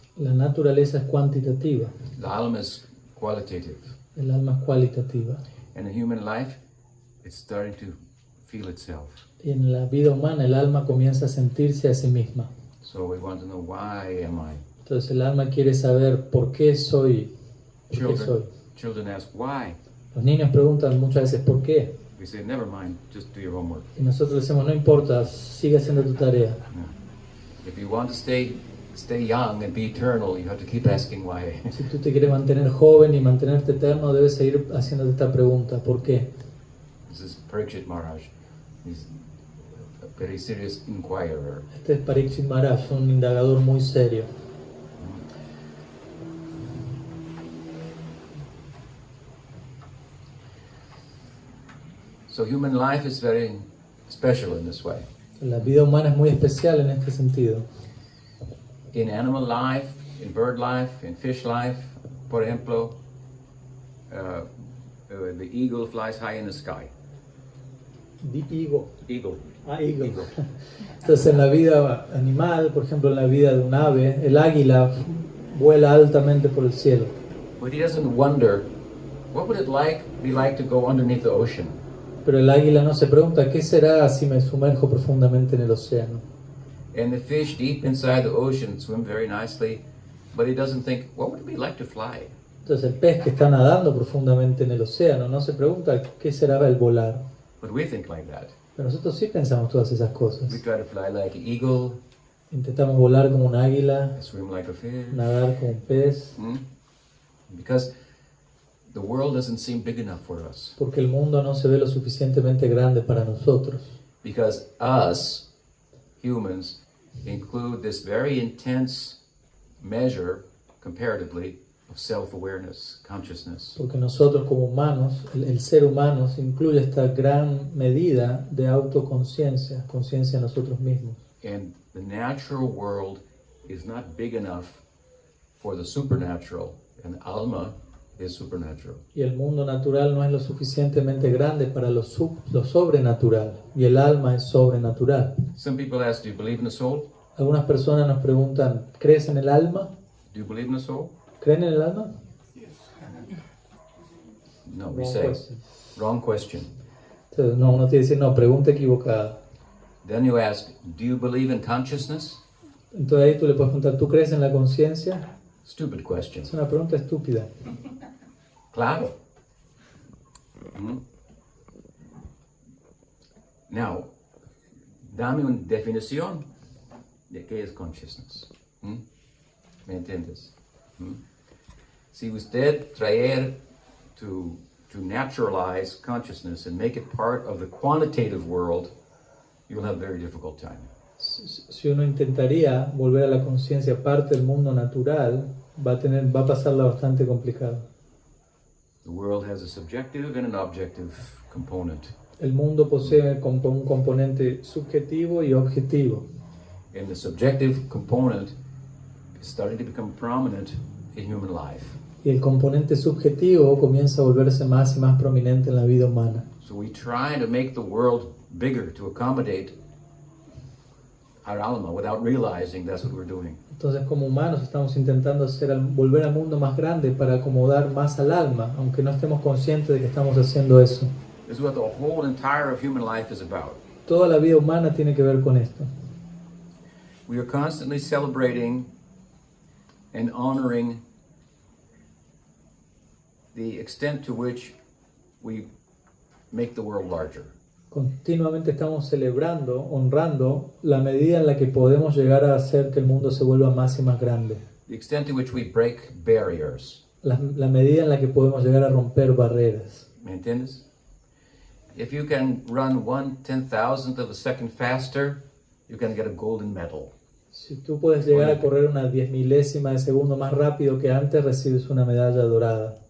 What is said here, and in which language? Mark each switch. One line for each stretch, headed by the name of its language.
Spanish: La naturaleza es cuantitativa,
English: The alma is qualitative.
Spanish: el alma es cualitativa.
English: And the human life, it's starting to feel itself.
Spanish: Y en la vida humana el alma comienza a sentirse a sí misma.
English: So we want to know, why am I?
Spanish: Entonces el alma quiere saber por qué soy. ¿Por qué soy?
English: Children ask why.
Spanish: Los niños preguntan muchas veces por qué.
English: We say, never mind, just do your homework.
Spanish: Y nosotros decimos, no importa, sigue haciendo tu tarea.
English: If you want to stay young and be eternal, you have to keep asking why.
Spanish: Si tú te quieres mantener joven y mantenerte eterno, debes seguir haciéndote esta pregunta, ¿por qué?
English: This is Parikshit Maharaj. He's a very serious inquirer.
Spanish: Este es Parikshit Maharaj, un indagador muy serio.
English: So human life is very special in this way.
Spanish: La vida humana es muy especial en este sentido.
English: In animal life, in bird life, in fish life,
Spanish: por ejemplo,
English: the eagle flies high in the sky. Eagle. Eagle. Eagle.
Spanish: Entonces en la vida animal, por ejemplo en la vida de un ave, el águila vuela altamente por el cielo.
English: But he doesn't wonder, what would it be like to go underneath the ocean?
Spanish: Pero el águila no se pregunta, ¿qué será si me sumerjo profundamente en el océano?
English: And the fish deep inside the ocean swim very nicely, but he doesn't think, what would it be like to fly?
Spanish: Entonces el pez que está nadando profundamente en el océano no se pregunta, ¿qué será el volar?
English: But we think like that.
Spanish: Pero nosotros sí pensamos todas esas cosas.
English: We try to fly like an eagle,
Spanish: Intentamos volar como un águila,
English: swim like a fish.
Spanish: nadar como un pez,
English: Because the world doesn't seem big enough for us.
Spanish: porque el mundo no se ve lo suficientemente grande para nosotros.
English: Because us, humans, include this very intense measure, comparatively, of self-awareness, consciousness.
Spanish: Porque nosotros como humanos, el ser humano incluye esta gran medida de autoconciencia, conciencia de nosotros mismos.
English: And the natural world is not big enough for the supernatural, and alma is supernatural.
Spanish: Y el mundo natural no es lo suficientemente grande para lo sobrenatural, y el alma es sobrenatural.
English: Some people ask, do you believe in the soul?
Spanish: Algunas personas nos preguntan, ¿crees en el alma?
English: Do you believe in the soul?
Spanish: ¿Creen en el alma?
English: No, we Wrong say, question. wrong question.
Spanish: Entonces, no, uno tiene que decir, no, pregunta equivocada.
English: Then you ask, do you believe in consciousness?
Spanish: Entonces ahí tú le puedes preguntar, ¿tú crees en la conciencia?
English: Stupid question.
Spanish: Es una pregunta estúpida. Claro.
English: Now,
Spanish: dame una definición de qué es consciousness. ¿Me entiendes? Si usted traer
English: to naturalize consciousness and make it part of the quantitative world, you'll have a very difficult time.
Spanish: Si uno intentaría volver a la conciencia parte del mundo natural, va a pasarla bastante complicado.
English: The world has a subjective and an objective component.
Spanish: El mundo posee un componente subjetivo y objetivo.
English: And the subjective component is starting to become prominent in human life.
Spanish: Y el componente subjetivo comienza a volverse más y más prominente en la vida humana.
English: So we try to make the world bigger to accommodate our alma without realizing that's what we're doing.
Spanish: Entonces, como humanos, estamos intentando volver al mundo más grande para acomodar más al alma, aunque no estemos conscientes de que estamos haciendo eso.
English: This is what the whole entire of human life is about.
Spanish: Toda la vida humana tiene que ver con esto.
English: We are constantly celebrating and honoring the extent to which we make the world larger.
Spanish: Continuamente estamos celebrando, honrando la medida en la que podemos llegar a hacer que el mundo se vuelva más y más grande.
English: The extent to which we break barriers.
Spanish: La medida en la que podemos llegar a romper barreras. ¿Me entiendes?
English: If you can run 1/10,000th of a second faster, you can get a golden medal.
Spanish: Si tú puedes llegar a correr una 10 milésima de segundo más rápido que antes, recibes una medalla dorada.